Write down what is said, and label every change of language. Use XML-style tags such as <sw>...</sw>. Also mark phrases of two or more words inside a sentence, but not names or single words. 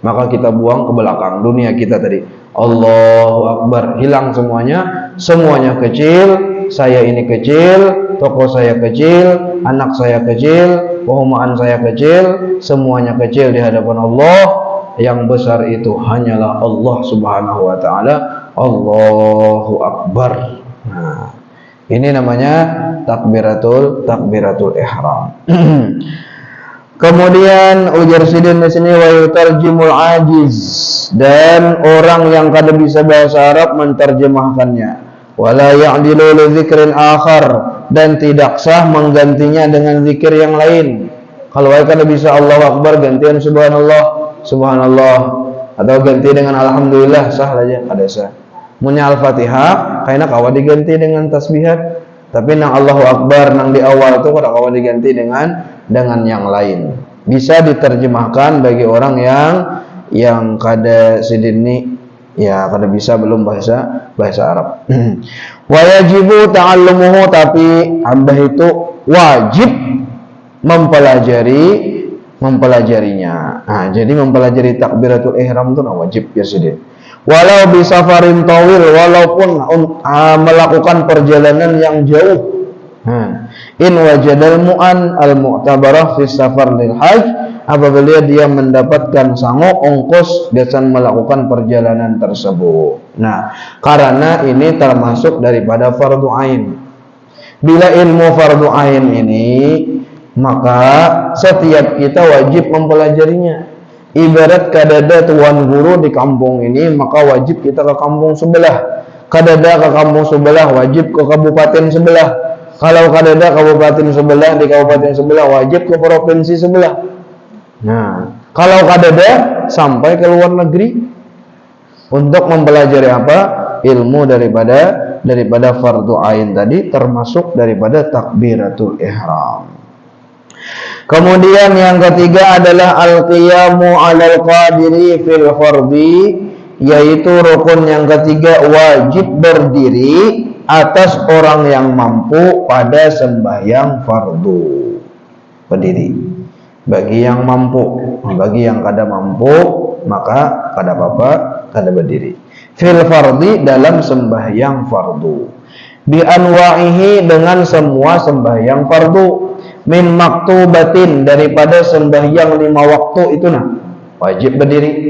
<id>maka kita buang ke belakang dunia kita tadi.</id> <ar>Allahu Akbar,</ar> <id>hilang semuanya. Semuanya kecil. Saya ini kecil, toko saya kecil, anak saya kecil, perumahan saya kecil, semuanya kecil di hadapan Allah. Yang besar itu hanyalah Allah</id> <ar>Subhanahu wa taala. Allahu Akbar.</ar> <id>Nah, ini namanya</id> <ar>takbiratul ihram.</ar> <bjn>Kemudian ujar sidin di sini</bjn> <ar>wa yutarjimul ajiz,</ar> <bjn>dan orang yang kada bisa bahasa Arab menterjemahkannya.</bjn> <ar>Wala ya'dilu li dzikrin akhar,</ar> <id>dan tidak sah menggantinya dengan zikir yang lain.</id> <bjn>Kalau kada bisa</bjn> <ar>Allahu Akbar</ar> <bjn>gantian subhanallah, subhanallah, atau ganti dengan alhamdulillah, sah saja, kada sah. Munya Al-Fatihah kaina kawa diganti dengan tasbihat, tapi nang</bjn> <ar>Allahu Akbar</ar> <bjn>nang di awal itu kada kawa diganti dengan yang lain. Bisa diterjemahkan bagi orang yang kada sidini, ya kada bisa belum bahasa Arab.</bjn> <ar>Wa yajibu ta'allumuhu,</ar> <id>tapi hamba itu wajib mempelajarinya.</id> <bjn>Nah, jadi mempelajari</bjn> <ar>takbiratul ihram</ar> <bjn>itu wajib ya sidin.</bjn> <ar>Walau bi safarin tawil,</ar> <id>walaupun melakukan perjalanan yang jauh.</id> <ar>In wajadal mu'an al-mu'tabarah fi safar lil hajj,</ar> <id>apabila dia mendapatkan sanggup ongkos dengan melakukan perjalanan tersebut. Nah, karena ini termasuk daripada fardu ain. Bila ilmu fardu ain ini, maka setiap kita wajib mempelajarinya.</id> <bjn>Ibarat kadada tuan guru di kampung ini, maka wajib kita ke kampung sebelah. Kadada ke kampung sebelah, wajib ke kabupaten sebelah. Kalau kadada kabupaten sebelah, di kabupaten sebelah wajib ke provinsi sebelah. Nah, kalau kadada sampai ke luar negeri untuk mempelajari apa?</bjn> <id>Ilmu daripada fardu ain tadi, termasuk daripada</id> <ar>takbiratul ihram.</ar> <id>Kemudian yang ketiga adalah</id> <ar>al-qiyamu 'alal qadiri fil fardhi,</ar> <id>yaitu rukun yang ketiga, wajib berdiri atas orang yang mampu pada sembahyang fardu.</id> <bjn>Berdiri bagi yang mampu, bagi yang kada mampu maka kada apa-apa, kada berdiri.</bjn> <ar>Fil fardhi,</ar> <id>dalam sembahyang fardu.</id> <ar>Bi anwa'ihi,</ar> <id>dengan semua sembahyang fardu.</id> <ar>Min maktubatin,</ar> <id>daripada sembahyang 5 waktu itu wajib berdiri.</id>